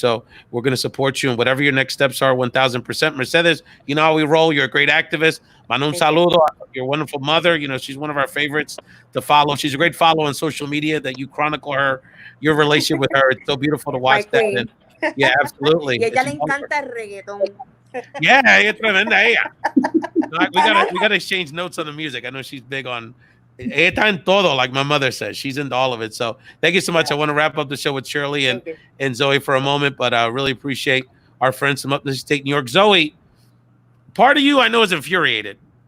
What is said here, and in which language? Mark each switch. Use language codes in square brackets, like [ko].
[en] So we're going to support you and whatever your next steps are, 1,000%. Mercedes, you know how we roll. You're a great activist. [es] Mando un saludo. [en] Your wonderful mother. She's one of our favorites to follow. She's a great follow on social media that you chronicle your relationship with her. It's so beautiful to watch that. And, yeah, absolutely. [es] Y ella le encanta el reggaetón. Yeah, ella es tremenda ella. [en] We gotta exchange notes on the music. I know she's big on [es] ella está en todo, [en] like my mother says. She's into all of it. So thank you so much. I want to wrap up the show with Shirley and Zoe for a moment, but I really appreciate our friends from Upstate New York. Zoe, part of you I know is infuriated.